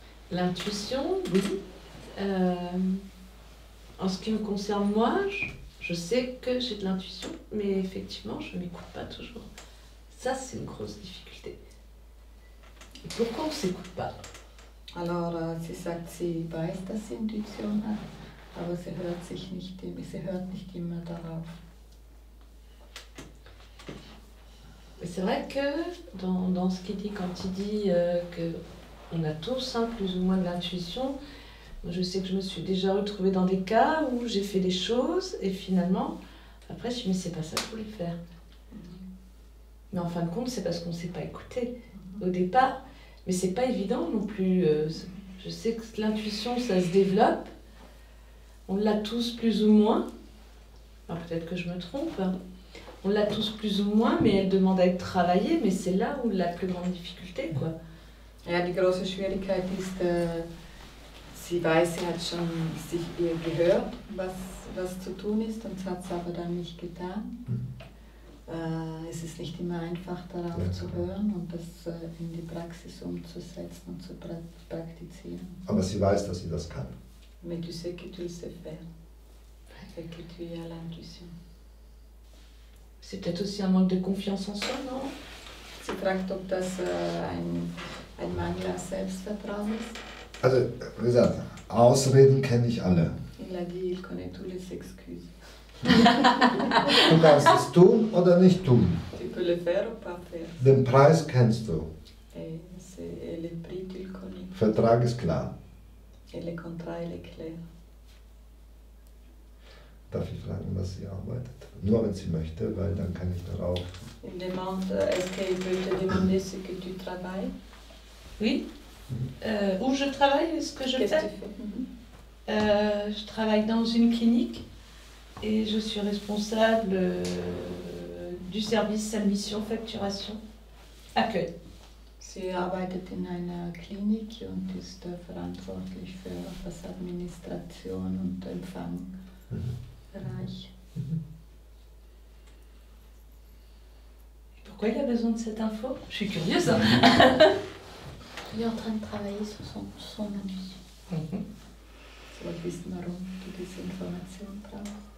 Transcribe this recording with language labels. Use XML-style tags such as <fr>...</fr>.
<fr>L'intuition, oui. En ce qui me concerne moi, je sais que j'ai de l'intuition, mais effectivement, je ne m'écoute pas toujours. Ça, c'est une grosse difficulté. Et pourquoi on ne s'écoute pas?</fr> <de>Alors, sie sagt, sie weiß, dass sie Intuition hat, aber sie hört nicht immer darauf.</de> <fr>Mais c'est vrai que dans ce qu'il dit, quand il dit qu'on a tous plus ou moins de l'intuition, moi je sais que je me suis déjà retrouvée dans des cas où j'ai fait des choses et finalement, après je me suis dit mais c'est pas ça que je voulais faire. Mais en fin de compte, c'est parce qu'on ne s'est pas écouté au départ. Mais c'est pas évident non plus. Je sais que l'intuition, ça se développe. On l'a tous plus ou moins. Alors peut-être que je me trompe. On l'a tous plus ou moins, mais elle demande à être travaillée. Mais c'est là où la plus grande difficulté, quoi.</fr> <de>Ja, die große Schwierigkeit ist, sie weiß, sie hat schon sich ihr gehört, was zu tun ist, und hat es aber dann nicht getan. Es ist nicht immer einfach, darauf zu hören und das in die Praxis umzusetzen und zu praktizieren. Aber sie weiß, dass sie das kann.</de> <fr>Mais tu sais que tu le sais faire et que tu as l'intuition. C'est peut-être aussi un manque de confiance en soi, non?</fr> <de>Sie fragt, ob das ein Mangel an Selbstvertrauen ist. Also, wie gesagt, Ausreden kenne ich alle.</de> <fr>Il a dit, il connaît tous les excuses.</fr> <de>Du kannst es tun oder nicht tun.</de> <fr>Tu peux le faire ou pas faire.</fr> <de>Den Preis kennst du.</de> <fr>Et le prix, tu le connais.</fr> <de>Vertrag ist klar.</de> <fr>Et le contrat, il est clair.</fr> <de>Darf ich fragen, was sie arbeitet? Nur wenn sie möchte, weil dann kann ich darauf.</de> <fr>Il demande, est-ce qu'il peut te demander ce que tu travailles? Oui. Où je travaille, ce que je Qu'est-ce que fais? tu fais? Je travaille dans une clinique et je suis responsable du service admission, facturation, accueil. Sie arbeitet in einer Klinik und ist verantwortlich für das Administration und Empfangbereich. Pourquoi il a besoin de cette info? Je suis curieuse. Hein. Il est en train de travailler sur son intuition.</fr> <de>Sie wollte wissen, warum du diese Information brauchst.</de>